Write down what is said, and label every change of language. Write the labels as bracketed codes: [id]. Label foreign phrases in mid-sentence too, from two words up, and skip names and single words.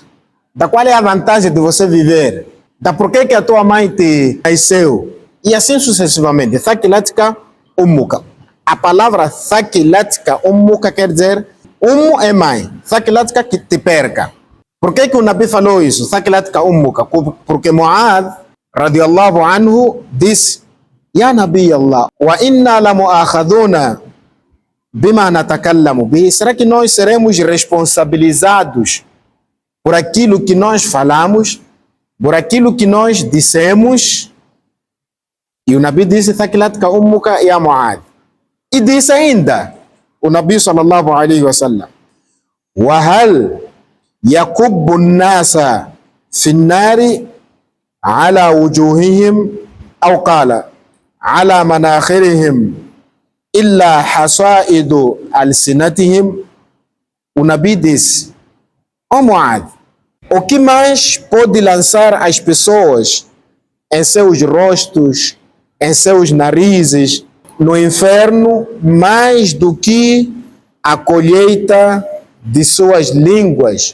[pt] Da qual é a vantagem de você viver? Da por que a tua mãe te nasceu? E assim sucessivamente. [ar] ثكلتك أمك. [pt] A palavra [ar] ثكلتك أمك [pt] quer dizer, é mãe. Thakilatka, que te perca. Por que o Nabi falou isso? [ar] ثكلتك أمك. Porque Muadh, رضي الله عنه, [pt] disse, [ar] يا نبي الله وإنا لمؤاخذون بما نتكلم به. [pt] Será que nós seremos responsabilizados por aquilo que nós falamos, por aquilo que nós dissemos? E o Nabi disse, [ar] ثكلتك أمك يا معاذ. [pt] E disse ainda, o Nabi [ar] صلى الله عليه وسلم, وهل يكب الناس في النار على وجوههم أو قال على مناخرهم إلا حصائد ألسنتهم. [pt] O Nabi disse, ó Muadh, o que mais pode lançar as pessoas em seus rostos, em seus narizes, no inferno, mais do que a colheita de suas línguas?